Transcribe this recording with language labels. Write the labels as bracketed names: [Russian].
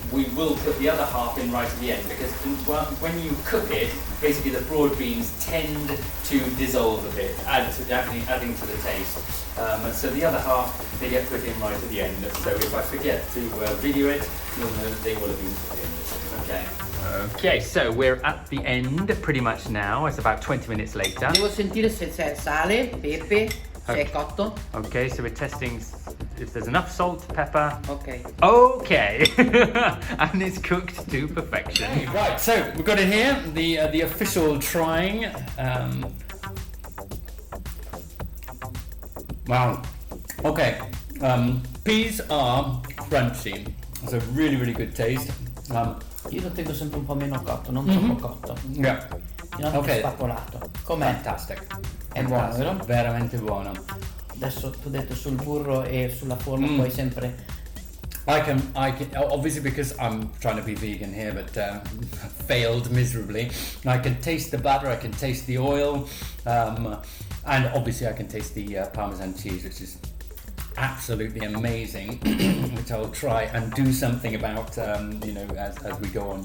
[English] We will put the other half in right at the end, because when you cook it, basically the broad beans tend to dissolve a bit, adding to the taste. And so the other half, they get put in right at the end. So if I forget to video it, you'll know that they will have been put in. Okay. Okay, so we're at the end pretty much now. It's about 20 minutes later. [Italian] Devo sentire se c'è sale, pepe, se è cotto. [English] Okay, so we're testing if there's enough salt, pepper. Ok. Okay, and it's cooked to perfection. Right, so we've got it here, the official trying. Wow. Okay, peas are crunchy. It's a really good taste. [Italian] Io lo tengo sempre un po' meno cotto, non troppo cotto. [English] Yeah. [Italian] Non [English] Okay. [Italian] spapolato. Com'è? [English] Fantastic. [Italian] È buono, vero? Veramente buono. Adesso tu hai detto sul burro e sulla forma puoi sempre... [English] I can obviously, because I'm trying to be vegan here, but failed miserably. I can taste the butter, I can taste the oil, and obviously I can taste the Parmesan cheese, which is absolutely amazing, which I'll try and do something about, as we go on.